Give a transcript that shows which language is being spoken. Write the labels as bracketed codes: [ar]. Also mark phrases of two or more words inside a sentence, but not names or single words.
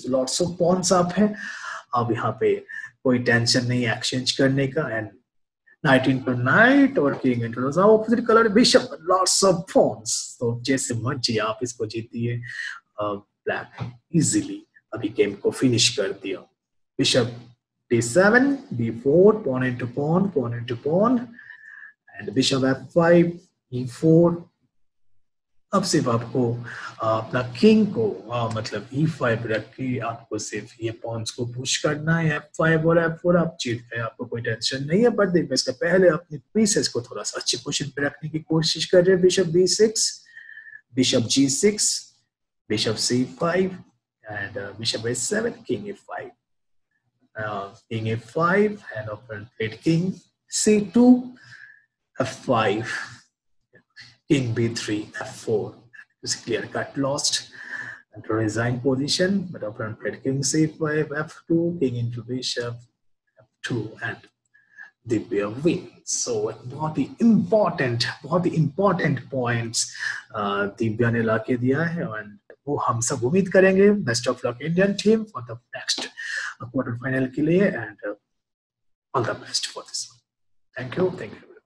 [en] lots of pawns [hi] आप है, अब यहाँ पे कोई टेंशन नहीं है एक्सचेंज करने का। [en] and knight into knight और king into opposite colour bishop, lots of pawns, [hi] तो जैसे मर्जी आप इसको जीतिए। [en] black easily [hi] अभी गेम को फिनिश कर दिया। [en] bishop D7, B4, pawn into pawn, pawn into pawn, and bishop F5, E4. [hi] अब सिर्फ आपको अपना किंग को मतलब E5 रख के आपको सिर्फ ये पॉन्स को पुश करना है। F5 और F4 आप जीत गए, आपको कोई टेंशन नहीं है। बट देखिए इसका पहले अपनी पीसेस को थोड़ा सा अच्छी पोजीशन पे रखने की कोशिश कर रहे हैं। [en] bishop B6, bishop G6, bishop C5 and bishop A7, king A5, king A5 and open played king C2, F5, king B3, F4. It's clear cut lost and to resign position, but open played king C5, F2, king into bishop, F2 and Divya win. [hi] सो बहुत ही इम्पोर्टेंट पॉइंट्स दिव्या ने लाके दिया है एंड वो हम सब उम्मीद करेंगे [en] best of luck Indian team for the next quarter final [hi] के लिए [en] and all the best for this. thank you.